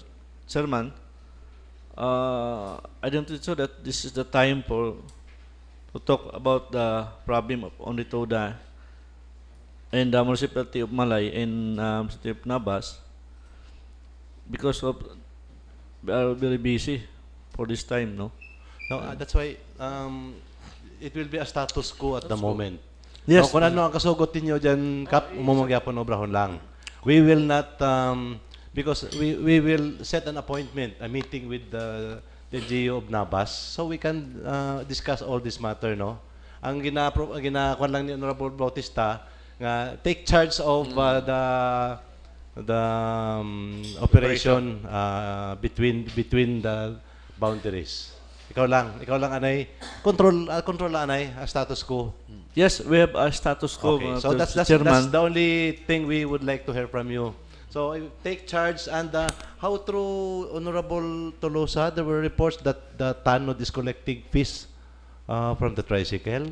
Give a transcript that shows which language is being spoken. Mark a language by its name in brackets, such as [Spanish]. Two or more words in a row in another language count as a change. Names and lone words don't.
[English] Chairman, I don't think so that this is the time to talk about the problem of Onritoda and the municipality of Malay and municipality of Nabas because of we are very busy for this time, no? No, that's why it will be a status quo at the moment. Yes. [Hiligaynon] No, kung ano ang kasugot ninyo dyan, Kap, umumugyapon obrahon lang. [English] We will not, because we will set an appointment, a meeting with the GO of Nabas, so we can discuss all this matter, no? [Hiligaynon] Ang ginakuan lang ni Honorable Bautista, nga [English] take charge of the operation between the boundaries. [Hiligaynon] Ikaw lang anay control anay status quo. [English] Yes, we have a status quo. Okay, so that's Chairman. the only thing we would like to hear from you. So take charge and how through Honorable Tolosa there were reports that the Tanod is collecting fees from the tricycle.